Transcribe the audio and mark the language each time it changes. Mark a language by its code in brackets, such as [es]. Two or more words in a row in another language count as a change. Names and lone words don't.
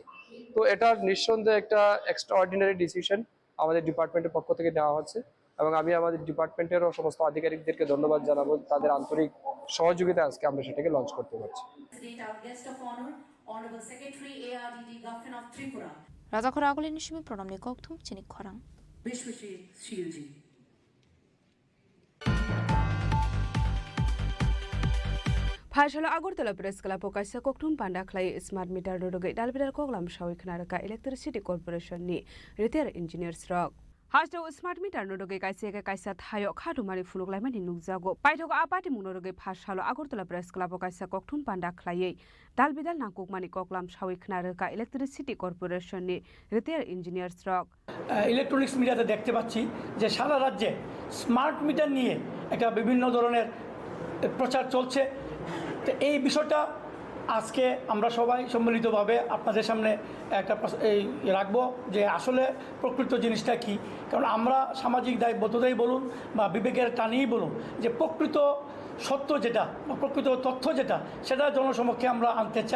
[bn] তো এটা নিঃসন্দেহে একটা [en] extraordinary decision [bn] আমাদের ডিপার্টমেন্টের পক্ষ থেকে নেওয়া হচ্ছে এবং আমি আমাদের ডিপার্টমেন্টেরও সমস্ত আধিকারিকদেরকে ধন্যবাদ জানাবো তাদের আন্তরিক সহযোগিতা আজকে আমরা সেটাকে লঞ্চ করতে পারছি। [trp] রাজাখরা আগলে নিশমি প্রণাম নিকক থুম চিনি খরাং Phashalo Agortala Press Club Kaisa Koktum Panda Clay [en] Smart Meter [trp] Rodoge Dalbidar Koglam Shawi Knaraka Electricity Corporation ni [en] Repair Engineers [trp] Rock. Hasdo [en] Smart Meter [trp] Rodoge Kaisa Kaisa Thayo Khadumari Fuluglaman in Nugzago. Paitoga Apati Munoge Phashalo Agortala Press Club Kaisa Koktum Panda Clay Dalbidal Nakuk Mani Koklam Shawi Knaraka Electricity Corporation ni [en] Repair Engineers [trp] Rock. [en] electronics meter [bn] দেখতে পাচ্ছি যে সারা রাজ্যে [en] smart meter [bn] নিয়ে একটা বিভিন্ন ধরনের প্রচার চলছে। তো এই বিষয়টা আজকে আমরা সবাই সম্মিলিতভাবে আপনাদের সামনে একটা এই রাখবো যে আসলে প্রকৃত জিনিসটা কি, কারণ আমরা সামাজিক দায়বদ্ধতাই বলুন বা বিবেকের টানেই বলুন যে প্রকৃত সত্য যেটা বা প্রকৃত তথ্য যেটা সেটা জনসমক্ষে আমরা আনতে চাই।